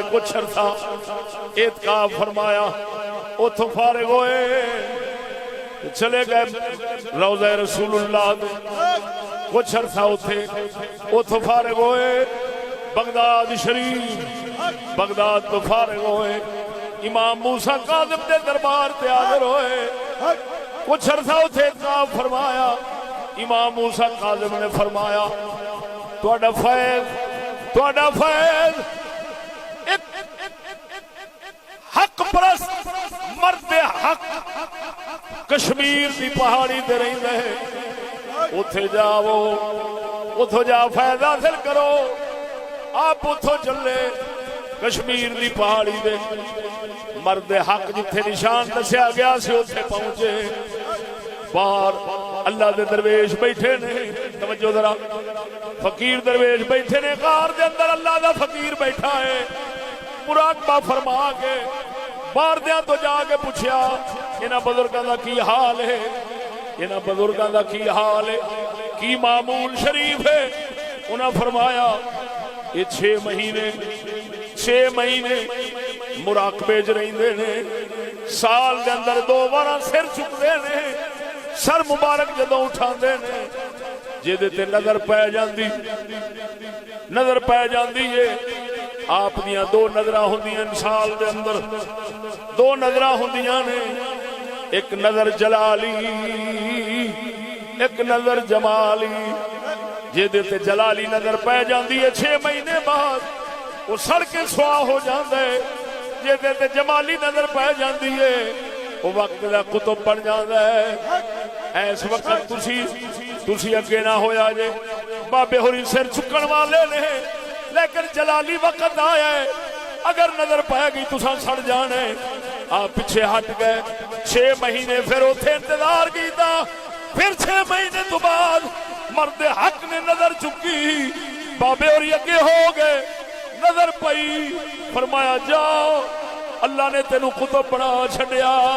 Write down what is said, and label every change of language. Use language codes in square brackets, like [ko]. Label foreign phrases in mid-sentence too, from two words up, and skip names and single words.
[pa] کچھ عرصہ اعتکاف فرمایا اتھوں فارغ ہوئے چلے گئے روضہ رسول اللہ دے کچھ عرصہ اتھوں فارغ ہوئے بغداد شریف بغداد تو فارغ ہوئے امام موسیٰ کاظم دے دربار تے حاضر ہوئے کچھ عرصہ اتھے اعتکاف فرمایا امام موسیٰ کاظم نے فرمایا تہاڈا فیض حق پرست مرد حق کشمیر دی پہاڑی تے رہندا ہے اتھے جاؤ اتھوں جا فیض حاصل کرو آپ اتھوں چلے کشمیر دی پہاڑی دے مرد حق جتھے نشان دسیا گیا سے اتھے پہنچے باہر اللہ دے درویش بیٹھے نے توجہ ذرا فقیر درویش بیٹھے نے غار دے اندر اللہ دا فقیر بیٹھا ہے مراقبہ فرما کے باہر دیاں تو جا کے پوچھیا انہاں بزرگاں دا کی حال ہے انہاں بزرگاں دا کی حال ہے کی معمول شریف ہے انہاں فرمایا یہ 6 مہینے مراقبے چ رہندے نے سال دے اندر 2 بار سر چکدے نے سر مبارک جدوں اٹھاندے نے جے تے نظر پے جاندی ہے آپ دیاں 2 نظراں ہوندیاں سال دے اندر 2 نظراں ہوندیاں نے ایک نظر جلالی ایک نظر جمالی جے تے جلالی نظر پے جاندی ہے 6 مہینے بعد وہ سڑ کے سوا ہو جاندا ہے جے تے جمالی نظر پے جاندی ہے وہ وقت دا کتب بن جاندا ہے ایس وقت تسی اگے نہ ہویا جے بابے ہوری سر چکن والے نے لیکن جلالی وقت آیا ہے اگر نظر پے گئی تساں سڑ جانے آپ پیچھے ہٹ گئے 6 مہینے پھر اوتھے انتظار کیتا پھر 6 مہینے تو بعد مرد حق نے نظر چکی بابے اور اگے ہو گئے نظر پئی فرمایا جاؤ اللہ نے تینوں کتب بنا چھڈیا